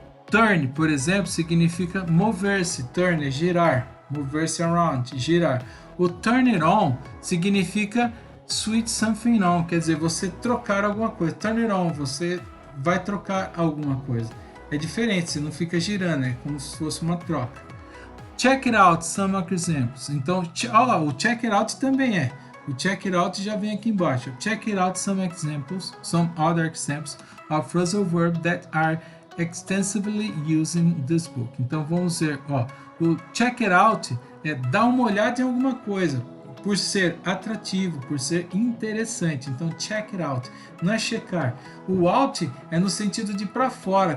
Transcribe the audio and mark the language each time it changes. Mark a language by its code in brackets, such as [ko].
[pt] Turn, por exemplo, significa mover-se. Turn é girar. Mover-se around, girar. O turn it on significa [en] switch something on, [pt] quer dizer, você trocar alguma coisa. Turn it on, você vai trocar alguma coisa. É diferente, você não fica girando, é como se fosse uma troca. [en] Check it out, some examples. [pt] Então, o check it out também é. O check it out já vem aqui embaixo. [en] Check it out, some examples, some other examples of phrasal verbs that are extensively used in this book. [pt] Então, vamos ver, o check it out é dar uma olhada em alguma coisa, por ser atrativo, por ser interessante. Então, check it out, não é checar. O out é no sentido de para fora.